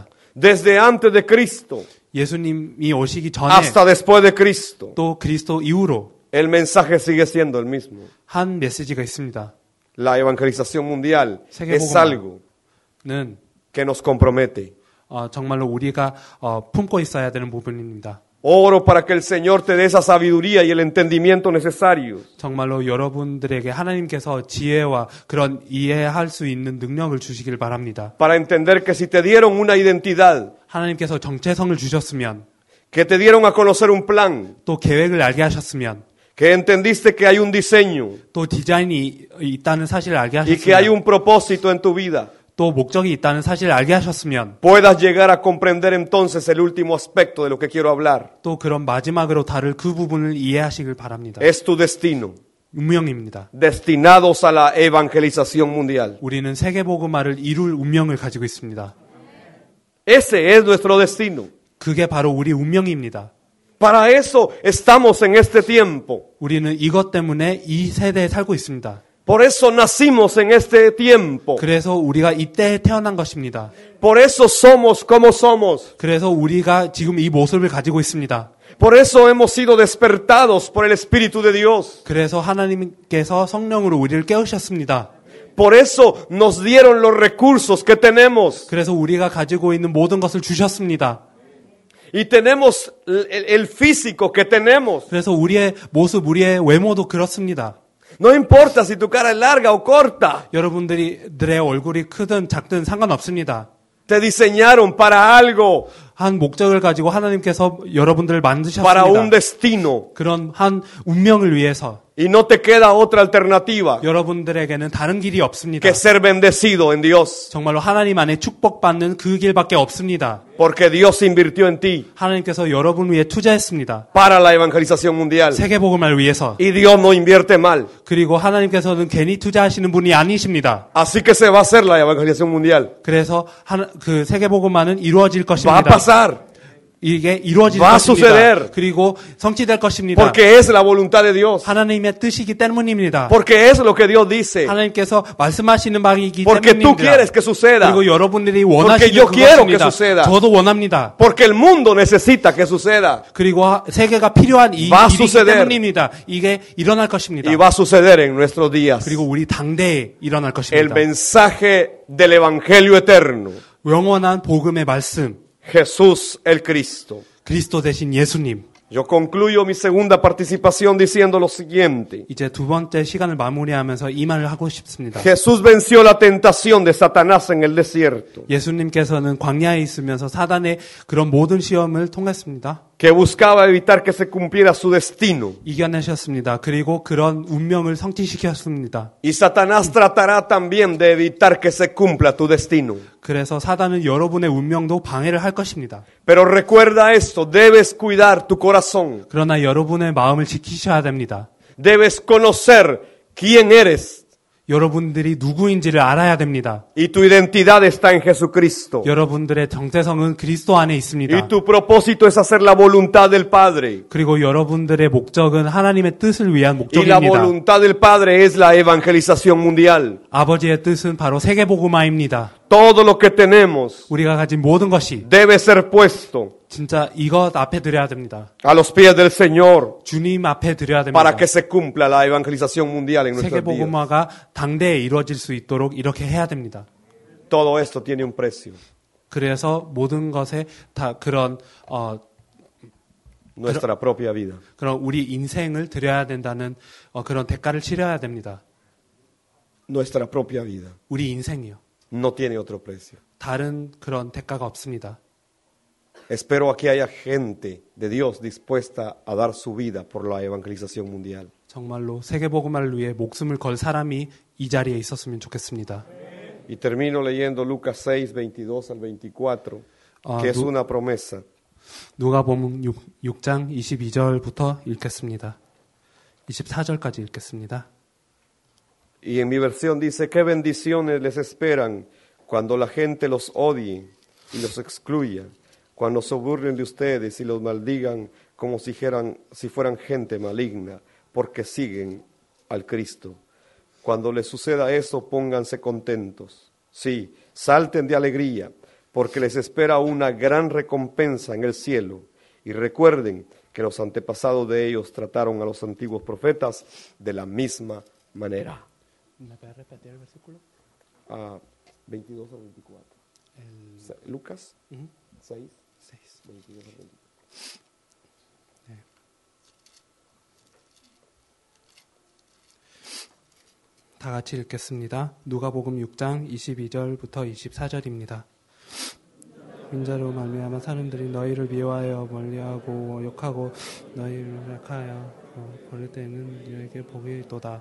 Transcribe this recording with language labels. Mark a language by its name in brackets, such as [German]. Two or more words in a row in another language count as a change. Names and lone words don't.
[Spanish] Desde antes de Cristo [Korean] 예수님이 오시기 전에 [Spanish] hasta después de Cristo, [Korean] 또 그리스도 이후로 [Spanish] el mensaje sigue siendo el mismo. [Korean] 한 메시지가 있습니다. [Spanish] La evangelización mundial es [Korean] 세계복음화. [Spanish] algo [Korean] 는 [Spanish] que nos compromete. [Korean] 정말로 우리가 품고 있어야 되는 부분입니다. [Spanish] Oro para que el Señor te dé esa sabiduría y el entendimiento necesarios [Korean] 정말로 여러분들에게 하나님께서 지혜와 그런 이해할 수 있는 능력을 주시길 바랍니다. [Spanish] para entender que si te dieron una identidad, [Korean] 하나님께서 정체성을 주셨으면 [Spanish] que te dieron a conocer un plan, [Korean] 또 계획을 알게 하셨으면 [Spanish] que entendiste que hay un diseño [Korean] 또 디자인이 있다는 사실을 알게 [Spanish] y que hay [Korean] 하셨으면 [Spanish] un propósito en tu vida, [Korean] 또 목적이 있다는 사실을 알게 하셨으면 [Spanish] puedas llegar a comprender entonces el último aspecto de lo que quiero hablar. [Korean] 또 그런 마지막으로 다룰 그 부분을 이해하시길 바랍니다. [Spanish] Es tu destino, [Korean] 운명입니다. [Spanish] destinados a la evangelización mundial. [Korean] 우리는 세계복음화를 이룰 운명을 가지고 있습니다. [Spanish] Ese es nuestro destino. [Korean] 그게 바로 우리 운명입니다. [Spanish] Para eso estamos en este tiempo. [Korean] 우리는 이것 때문에 이 세대에 살고 있습니다. [Spanish] Por eso nacimos en este tiempo. [Korean] 그래서 우리가 이때에 태어난 것입니다. [Spanish] Por eso somos como somos. [Korean] 그래서 우리가 지금 이 모습을 가지고 있습니다. [Spanish] Por eso hemos sido despertados por el Espíritu de Dios. [Korean] 그래서 하나님께서 성령으로 우리를 깨우셨습니다. [Spanish] Por eso nos dieron los recursos que tenemos. [Korean] 그래서 우리가 가지고 있는 모든 것을 주셨습니다. [Spanish] Y tenemos el físico que tenemos. [Korean] 그래서 우리의 모습, 우리의 외모도 그렇습니다. [Spanish] No importa si tu cara es larga o corta. [Korean] 여러분들의 얼굴이 크든 작든 상관없습니다. [Spanish] Te diseñaron para algo, [Korean] 한 목적을 가지고 하나님께서 여러분들을 [Spanish] para un [Korean] 만드셨습니다. [Spanish] destino. [Korean] 그런 한 운명을 위해서 [Spanish] Y no te queda otra alternativa [Korean] 여러분들에게는 다른 길이 없습니다. [Spanish] que ser bendecido en Dios. [Korean] 정말로 하나님 안에 축복받는 그 길밖에 없습니다. [Spanish] Porque Dios invirtió en ti [Korean] 하나님께서 여러분 위해 투자했습니다. [Spanish] para la evangelización mundial. [Korean] 세계복음을 위해서. [Spanish] Y Dios no invierte mal. [Korean] 그리고 하나님께서는 괜히 투자하시는 분이 아니십니다. [Spanish] Así que se va a hacer la evangelización mundial. [Korean] 그래서 그 세계복음화는 이루어질 [Spanish] Va a [Korean] 것입니다. [Spanish] pasar. [Korean] 이게 이루어질 [Spanish] Va a [Korean] 것입니다. [Spanish] suceder. [Korean] 그리고 성취될 것입니다. [Spanish] Porque es la voluntad de Dios. [Korean] 하나님의 뜻이기 때문입니다. [Spanish] Porque es lo que Dios dice. [Korean] 하나님께서 말씀하시는 바이기 [Spanish] Porque tú [Korean] 때문입니다. [Spanish] quieres que suceda. [Korean] 그리고 여러분들이 [Spanish] Porque [Korean] 원하시는 [Spanish] yo quiero que [Korean] 그것입니다. [Spanish] suceda. [Korean] 저도 원합니다. [Spanish] Porque el mundo necesita que suceda. [Korean] 그리고 세계가 필요한 이 [Spanish] Va a [Korean] 일이기 [Spanish] suceder. [Korean] 때문입니다. 이게 일어날 것입니다. [Spanish] Y va a suceder en nuestros días. [Korean] 그리고 우리 당대에 일어날 [Spanish] El [Korean] 것입니다. [Spanish] mensaje del Evangelio eterno. [Korean] 영원한 복음의 말씀, [Spanish] Jesús el Cristo. [Korean] 그리스도 대신 예수님. [Spanish] Yo concluyo mi segunda participación diciendo lo siguiente. [Korean] 이제 두 번째 시간을 마무리하면서 이 말을 하고 싶습니다. [Spanish] Jesús venció la tentación de Satanás en el desierto. [Korean] 예수님께서는 광야에 있으면서 사단의 그런 모든 시험을 통했습니다. [Spanish] que buscaba evitar que se cumpliera su destino. [Korean] 이겨내셨습니다. 그리고 그런 운명을 성취시켰습니다. [Spanish] Y Satanás tratará también de evitar que se cumpla tu destino. [Korean] 그래서 사단은 여러분의 운명도 방해를 할 것입니다. [Spanish] Pero recuerda esto, debes cuidar tu corazón. [Korean] 그러나 여러분의 마음을 지키셔야 됩니다. [Spanish] Debes conocer quién eres. [Korean] 여러분들이 누구인지를 알아야 됩니다. [Spanish] Y tu identidad está en Jesucristo. [Korean] 여러분들의 정체성은 그리스도 안에 있습니다. [Spanish] Y tu propósito es hacer la voluntad del Padre. [Korean] 그리고 여러분들의 목적은 하나님의 뜻을 위한 [Spanish] Y la [Korean] 목적입니다. [Spanish] voluntad del Padre es la evangelización mundial. [Korean] 아버지의 뜻은 바로 세계복음화입니다. [Spanish] Todo lo que tenemos [Korean] 우리가 가진 모든 것이 [Spanish] debe ser puesto [Korean] 진짜 이것 앞에 드려야 됩니다. [Spanish] a los pies del Señor [Korean] 주님 앞에 드려야 됩니다. [Spanish] para que se cumpla la evangelización mundial en nuestras vidas. [Korean] 세계복음화가 당대에 이루어질 수 있도록 이렇게 해야 됩니다. [Spanish] Todo esto tiene un precio. [Korean] 그래서 모든 것에 다 그런 [Spanish] Nuestra propia vida. [Korean] 그런 우리 인생을 드려야 된다는 그런 대가를 치러야 됩니다. [Spanish] Nuestra propia vida. [Korean] 우리 인생이요. [Spanish] No tiene otro precio. [Korean] 다른 그런 대가가 없습니다. [Spanish] Espero que haya gente de Dios dispuesta a dar su vida por la evangelización mundial. [Korean] 정말로 세계복음화를 위해 목숨을 걸 사람이 이 자리에 있었으면 좋겠습니다. [Spanish] Y termino leyendo Lucas 6, 22 al 24, que es una promesa. [Korean] 누가복음 6장 22절부터 읽겠습니다. 24절까지 읽겠습니다. [Spanish] Y en mi versión dice, ¿qué bendiciones les esperan cuando la gente los odie y los excluya? Cuando se burlen de ustedes y los maldigan como si fueran gente maligna, porque siguen al Cristo. Cuando les suceda eso, pónganse contentos. Sí, salten de alegría, porque les espera una gran recompensa en el cielo. Y recuerden que los antepasados de ellos trataron a los antiguos profetas de la misma manera. 22 al 24. Lucas 6, 22 al 24. [Korean] 다 같이 읽겠습니다. 누가복음 6장 22절부터 24절입니다. 인자로 말미암아 사람들이 너희를 미워하여 멀리하고 욕하고 너희를 약하여 버릴 때에는 너희에게 복이 있도다.